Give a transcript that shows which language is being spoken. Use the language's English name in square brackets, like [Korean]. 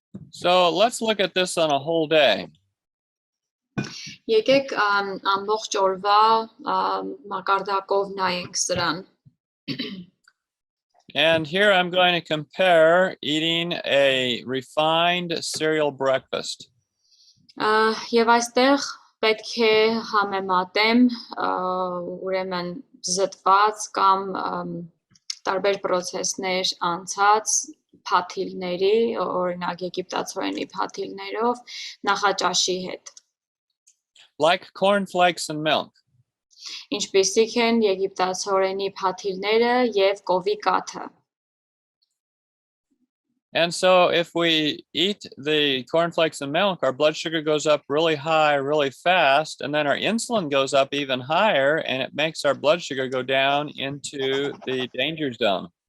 [English] So let's look at this on a whole day. [Armenian] Եկեք ամբողջ օրվա մակարդակով նայենք սրան։ [English] And here I'm going to compare eating a refined cereal breakfast. [Armenian] Եվ այստեղ պետք է համեմատեմ ուրեմն զտված կամ տարբեր process-ներ անցած փաթիլների, օրինակ եգիպտացորենի փաթիլներով նախաճաշի հետ։ [English] Like cornflakes and milk. [Armenian] Ինչպիսիք են եգիպտացորենի փաթիլները եւ կովի կաթը։ [English] And so if we eat the cornflakes and milk, our blood sugar goes up really high, really fast, and then our insulin goes up even higher, and it makes our blood sugar go down into the danger zone.